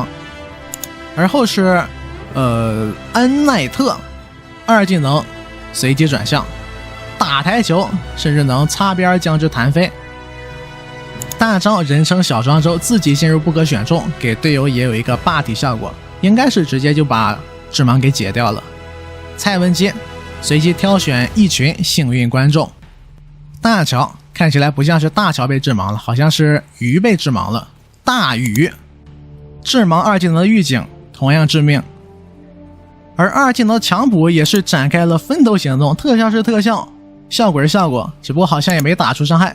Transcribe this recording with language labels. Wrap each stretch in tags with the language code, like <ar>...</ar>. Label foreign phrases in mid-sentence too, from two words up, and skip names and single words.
<zh>而後是恩奈特二技能隨機轉向，打台球甚至能擦邊將之彈飛。大招人稱小莊周，自己進入不可選中，給隊友也有一個霸體效果，應該是直接就把致盲給解掉了。蔡文姬隨機挑選一群幸運觀眾。大喬看起來不像是大喬被致盲了，好像是魚被致盲了。大魚致盲二技能的預警同樣致命，而二技能的強普也是展開了分头行動，特效是特效，效果是效果，只不過好像也沒打出傷害。</zh>